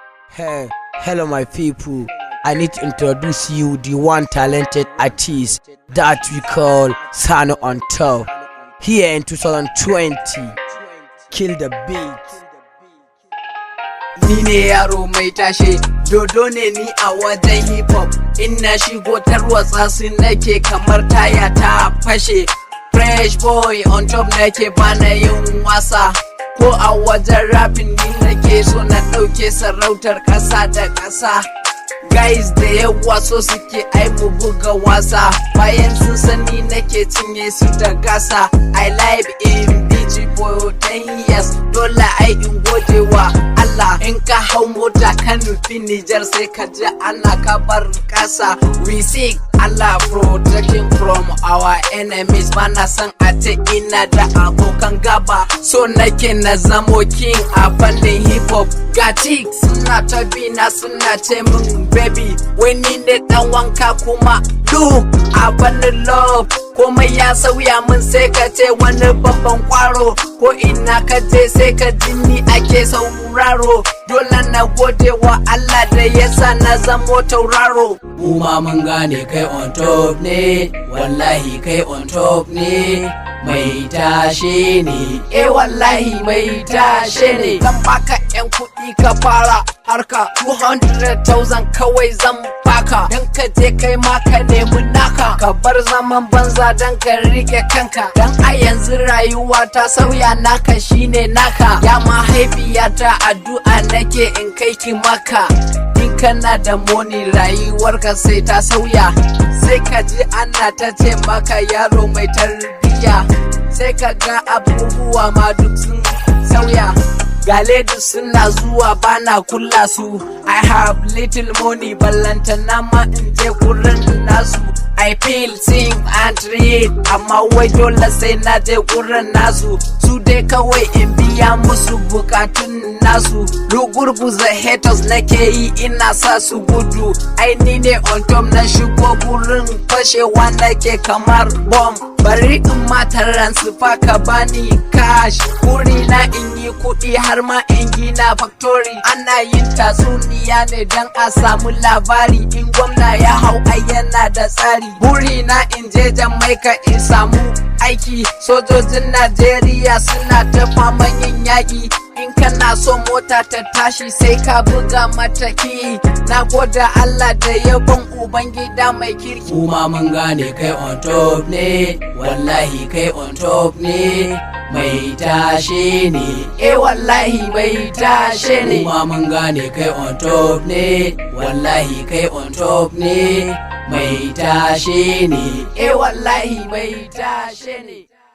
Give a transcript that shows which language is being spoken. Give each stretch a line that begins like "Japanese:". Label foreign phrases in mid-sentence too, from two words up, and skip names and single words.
English: Hey, hello my people. I need to introduce you the one talented artist that we call Sano on Top. Here in two thousand twenty, kill the beat.
Hausa: Ni ne yaro mai tashe, dodo ne ni a wajen hip hop. In na shigo tarwatsa su nake kamar taya ta fashe.
English: Fresh boy on top
Hausa: nake bana yin wasa. Ko a wajen rapping ni nake so na ɗauke sarautar ƙasa da ƙasa. Guys da yawa so suke ai mu buga wasa, bayan sun sani nake cinye su da gasa.
English: I live in Beach for ten years,
Hausa: dole ai in gode wa Allah. In ka hau mota ka nufi Nijar sai ka ji ana kabar ƙasa.
English: We seek Allah protection from our enemies.
Hausa: Bana son a ce ina da abokan gaba, so nake na zamo king a fannin hip hop. Ga chicks suna ta bi na suna ce min baby, wai ni ne ɗan wanka kuma look a fannin love. Komai ya sauya min sai ka ce wani babban kwaro, ko ina ka je sai ka ji ni ake sauraro. Dole na gode wa Allah da ya sa na zamo tauraro. Mu ma mun gane kai
English: on top
Hausa: ne, wallahi kai
English: on top
Hausa: ne. Mai tashe ne, eh wallahi mai tashe ne. Zan baka yan kuɗi ka fara harka, two hundred thousand kawai zan baka. Dan ka je kai ma ka nemi naka, ka bar zaman banza dan ka rike kanka. Dan a yanzu rayuwa ta sauya, naka shine naka. Ya mahaifiyata addu'a nake in kai ki Makka. In kana da money rayuwarka sai ta sauya. Sai ka ji ana ta ce maka yaro mai tarbiyya. Sai ka ga abubuwa ma duk sun sauya. Ga ladies suna zuwa bana kula su.
English: I have little money,
Hausa: ballantana ma in je gurin nasu.
English: I feel, sing and read,
Hausa: amma wai dole sai na je gurin nasu. Su dai kawai in biya musu bukatun nasu. Rugurguza haters nake yi ina sa su gudu. Ai ni ne
English: on top
Hausa: na shigo gurin fashewa nake kamar bomb. Bari in ma transfer ka bani cash. Burina in yi kuɗi har ma in gina factory. Ana yin tatsuniya ne dan a samu labari. In gwamna ya hau ai yana da tsari. Burina in je Jamaica in samu aiki. Sojojin Najeriya suna ta faman yin yaƙi. In kana so mota ta tashi sai ka buga mata ki. Na gode Allah da ya ban ubangida mai kirki. Mu ma mun gane kai
English: on top
Hausa: ne, wallahi kai
English: on top
Hausa: ne. Mai tashe ne, eh wallahi mai tashe ne. Mu ma mun gane kai
English: on top
Hausa: ne, wallahi kai
English: on top
Hausa: ne. Mai tashe ne, eh wallahi mai tashe ne.